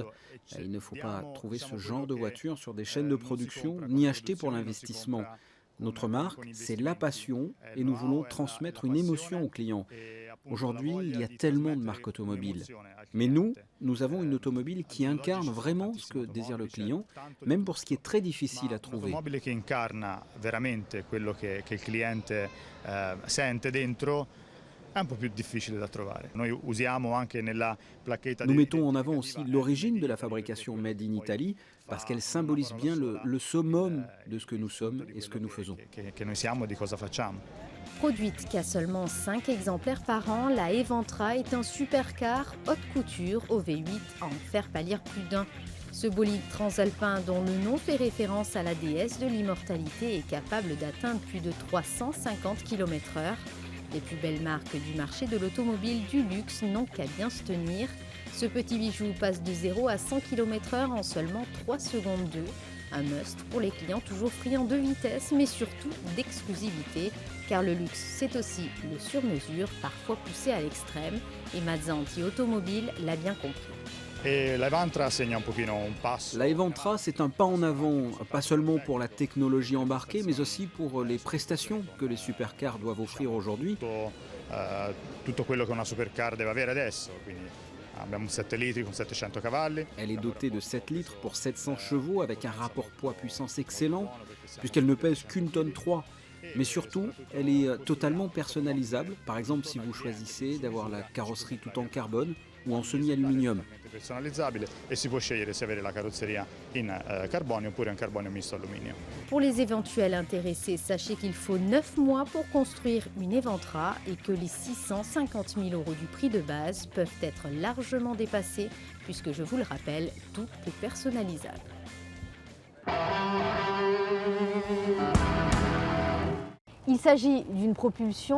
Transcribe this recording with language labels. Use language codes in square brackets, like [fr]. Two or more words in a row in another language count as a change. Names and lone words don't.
[fr] Il ne faut pas trouver ce genre de voiture sur des chaînes de production, ni acheter pour l'investissement. Notre marque, c'est la passion et nous voulons transmettre une émotion aux clients. Aujourd'hui, il y a tellement de marques automobiles. Mais nous avons une automobile qui incarne vraiment ce que désire le client, même pour ce qui est très difficile à trouver. [it] Un'automobile che incarna veramente quello che il cliente sente dentro è un po' più difficile da trovare. Noi usiamo anche nella placchetta. [fr] Nous mettons en avant aussi l'origine de la fabrication [en] Made in Italy [fr] parce qu'elle symbolise bien le summum de ce que nous sommes et ce que nous faisons. [it] Che noi siamo e di cosa facciamo. [fr] Produite qu'à seulement 5 exemplaires par an, la Eventra est un supercar haute couture au V8 à en faire pâlir plus d'un. Ce bolide transalpin dont le nom fait référence à la déesse de l'immortalité est capable d'atteindre plus de 350 km/h. Les plus belles marques du marché de l'automobile du luxe n'ont qu'à bien se tenir. Ce petit bijou passe de 0 à 100 km/h en seulement 3 secondes 2. Un must pour les clients toujours friands de vitesse, mais surtout d'exclusivité, car le luxe, c'est aussi le sur-mesure, parfois poussé à l'extrême, et Mazzanti Automobile l'a bien compris. [it] E la Eventra segna un pochino un passo. [fr] La Eventra, c'est un pas en avant, pas seulement pour la technologie embarquée, mais aussi pour les prestations que les supercars doivent offrir aujourd'hui. [it] Tutto quello che una supercar deve avere adesso, quindi abbiamo un 7 litri con 700 cavalli. [fr] Elle est dotée de 7 litres pour 700 chevaux avec un rapport poids-puissance excellent, puisqu'elle ne pèse qu'une tonne 3. Mais surtout, elle est totalement personnalisable. Par exemple, si vous choisissez d'avoir la carrosserie tout en carbone ou en semi-aluminium. [it] Personalizzabile e si può scegliere se avere la carrozzeria in carbonio oppure in carbonio misto alluminio. [fr] Pour les éventuels intéressés, sachez qu'il faut 9 mois pour construire une Eventra et que les 650 000 € du prix de base peuvent être largement dépassés puisque, je vous le rappelle, tout est personnalisable. Il s'agit d'une propulsion.